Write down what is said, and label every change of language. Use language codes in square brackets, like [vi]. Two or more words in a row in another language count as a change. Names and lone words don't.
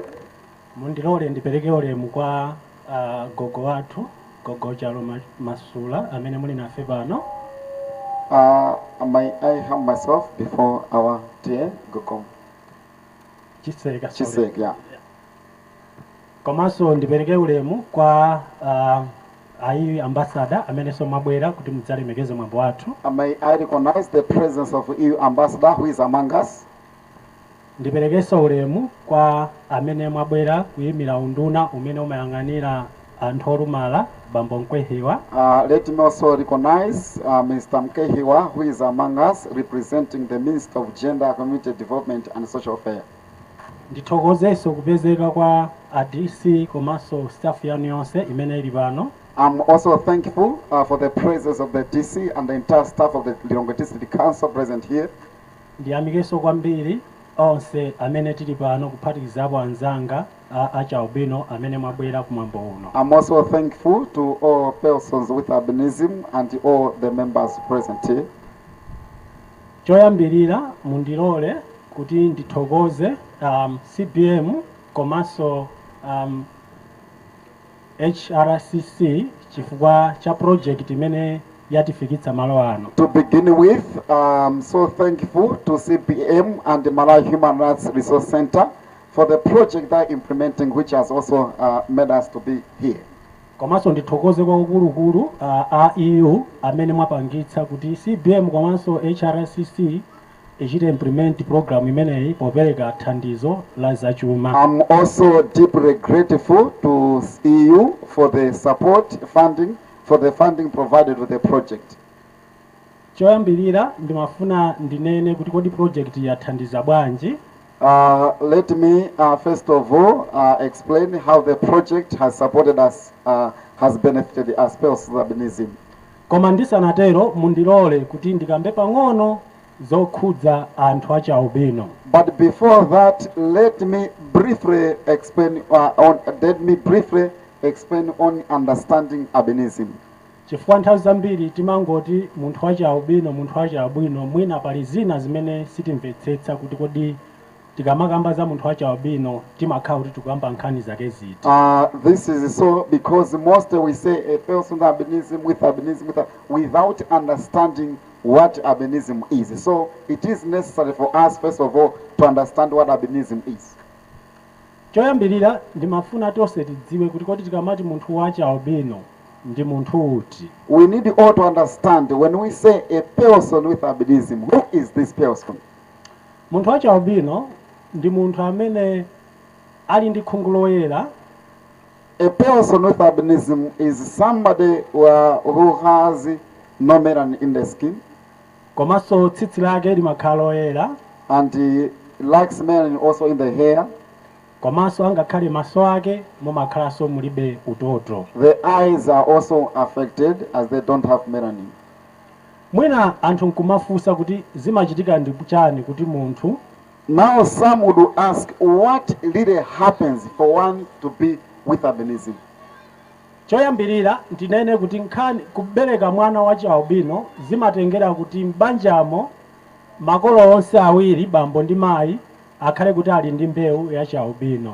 [ny] mundilole ndipereke ulemu kwa gogo wathu gogo chalo masula amene muli nafe pano. [en] may I have myself before our dear Gogo Chiseka. Chisek, yeah. [ny] Komanso ndipereke ulemu kwa ayi ambassador amene somabwera kuti mudzalemekeze mwambo wathu. [en] May I recognize the presence of EU ambassador who is among us. [ny] Ndiperekeso ulemu kwa amene mwabwera kuyimira unduna umene umayang'anira anthu olumala bambo Mkwehiwa. [en] Let me also recognize Mr. Mkehiwa, who is among us, representing the Minister of Gender, Community Development and Social Affairs. [ny] Ndithokozeso kupezeka kwa ADC komanso staff yanu yonse imene ili pano. [en] I'm also thankful for the presence of the DC and the entire staff of the Lilongwe District Council present here. [ny] Ndiyamikeso kwambiri onse amene tili pano kuphatikizapo anzanga acha Albino amene mwabwera kumwambo uno. [en] I'm also thankful to all persons with albinism and all the members present here. [ny] Choyambirira mundilole kuti ndithokoze CBM komanso HRCC chifukwa cha project imene yatifikitsa malo ano. [en] To begin with, so thankful to CBM and the Malawi Human Rights Resource Center for the project they're implementing, which has also made us to be here. [ny] Komanso ndithokoze kwa ukuluukulu a EU amene mwapangitsa kuti CBM komanso HRCC ichite [en] implement program [ny] imeneyi popereka thandizo la zachuma. [en] I'm also deeply grateful to EU for the support for the funding provided with the project. [ny] Choyambirira ndimafuna ndinene kuti kodi project yathandiza bwanji. [en] Let me first of all explain how the project has supported us, has benefited us persons with albinism. [ny] Koma ndisanatero mundilole kuti ndikambe pang'ono zokhudza anthu acha Albino. [en] But before that, let me briefly explain on understanding albinism. [ny] Chifukwa nthawi zambiri timangoti munthu acha Albino mwina pali zina zimene sitimvetsetsa kuti kodi tikamakamba za munthu acha Albino timakhala kuti tikuyamba nkhani zake ziti. [en] This is so because most we say a person with albinism without understanding what albinism is. So it is necessary for us first of all to understand what albinism is. [ny] Choyambirira ndimafuna tonse tidziwe kuti kodi tikamati munthu wacha Albino ndi munthu uti. [en] We need all to understand when we say a person with albinism, who is this person? [ny] Munthu wacha Albino ndi munthu amene ali ndi khungu loyera. [en] A person with albinism is somebody who has no melanin in the skin. [ny] Komanso tsitsi lake limakhala loyera. [en] And he lacks melanin also in the hair. [ny] Komanso angakhale maso ake mumakhalanso mulibe utoto. [en] The eyes are also affected as they don't have melanin. [ny] Mwina anthu nkumafunsa kuti zimachitika ndi chani kuti munthu. [en] Now some would ask what really happens for one to be with albinism. [ny] Choyambirira ndinene kuti nkhani kubereka mwana wacha Albino zimatengera kuti mbanjamo makolo onse awiri bambo ndi mayi akhale kuti ali ndi mbewu yacha Albino.